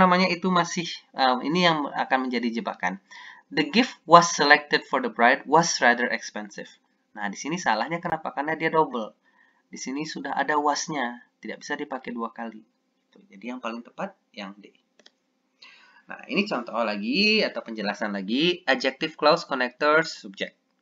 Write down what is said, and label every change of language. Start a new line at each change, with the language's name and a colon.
Indonesian: Itu masih, ini yang akan menjadi jebakan.
English: The gift was selected for the bride was rather expensive.
Indonesian: Nah, di sini salahnya kenapa? Karena dia double. Di sini sudah ada was-nya. Tidak bisa dipakai 2 kali. Jadi yang paling tepat, yang D. Nah, ini contoh lagi, atau penjelasan lagi.
English: Adjective clause connectors subject.